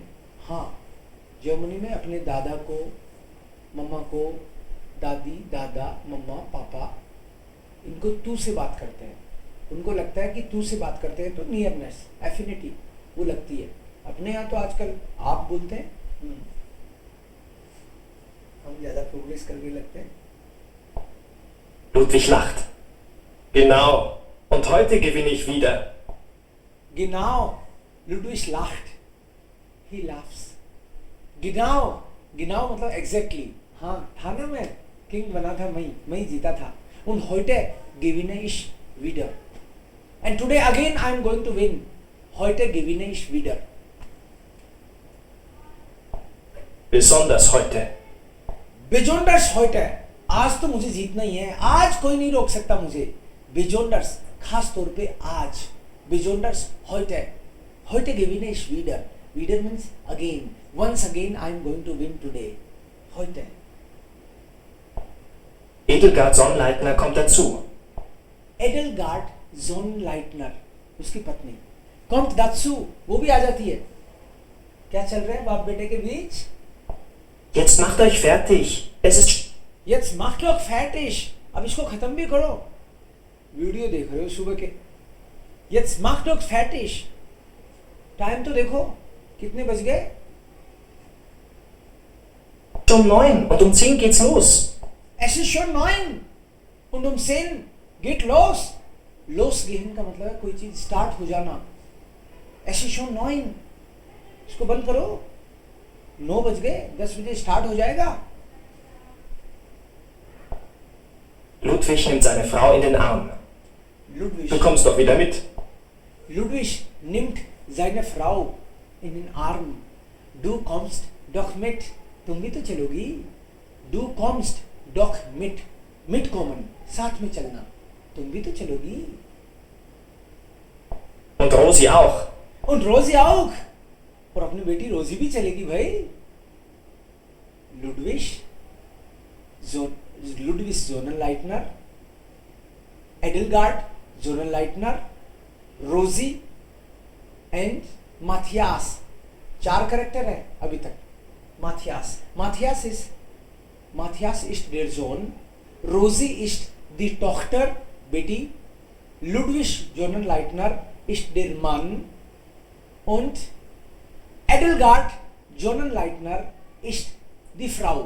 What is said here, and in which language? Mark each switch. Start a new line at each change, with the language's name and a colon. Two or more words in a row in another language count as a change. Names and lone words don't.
Hindi: हाँ, जर्मनी में अपने दादा को, मम्मा को, दादी, दादा, मम्मा, पापा, इनको तू से बात करते हैं. उनको लगता है कि तू से बात करते हैं तो
English: nearness, affinity
Hindi: वो लगती है. अपने यहाँ तो आजकल आप बोलते हैं. हम ज्यादा प्रोग्रेस करके लगते हैं.
German: Ludwig lacht. Genau. Und heute gewinne ich wieder. Genau. Ludwig lacht.
English: He laughs. Genau.
Hindi: Genau मतलब exactly. हाँ, था ना मैं किंग बना था, मैं जीता था.
German: Und heute gewinne ich wieder.
English: And today again I am going to win.
German: Heute gewinne ich wieder. Besonders heute. Besonders heute.
Hindi: आज तो मुझे जीतना ही है. आज कोई नहीं रोक सकता मुझे. Besonders खास तौर पे आज.
German: Besonders heute. Heute gewinne ich wieder.
English: Wieder means again. Once again I am going to win today.
German: Heute. Edelgard Sonnleitner kommt dazu. Edelgard Sonnleitner,
Hindi: उसकी पत्नी,
German: kommt dazu,
Hindi: वो भी आ जाती है. क्या चल रहा है बाप बेटे के बीच?
German: Jetzt macht euch fertig. Es ist. Jetzt macht euch fertig.
Hindi: अब इसको खत्म भी करो. वीडियो देख रहे हो सुबह के.
German: Jetzt macht euch fertig.
Hindi: टाइम तो देखो कितने बज गए.
German: Schon 9 und um 10 geht's los. Es ist schon 9 und um 10 geht los.
Hindi: Losgehen का मतलब है कोई चीज स्टार्ट हो जाना.
German: Es ist schon 9.
Hindi: इसको बंद करो. 9 बज गए, 10 बजे स्टार्ट हो जाएगा.
German: Ludwig nimmt seine Frau in den Arm. Ludwig. Du kommst doch wieder mit. Ludwig nimmt seine Frau in den Arm. Du kommst doch mit.
Hindi: तुम भी तो चलोगी.
German: Du kommst doch mit. Mitkommen,
Hindi: साथ में चलना. तुम भी तो चलोगी.
German: Und Rosi auch. Und Rosi auch.
Hindi: और अपनी बेटी रोजी भी चलेगी भाई.
German: Ludwig Zonenleitner, Edelgard Zonenleitner,
English: Rosie and Matthias.
Hindi: 4 कैरेक्टर है अभी तक.
German: Matthias ist der Sohn, Rosie ist die Tochter, बेटी, Ludwig Zonenleitner ist der Mann und Edelgard Zonenleitner ist die Frau.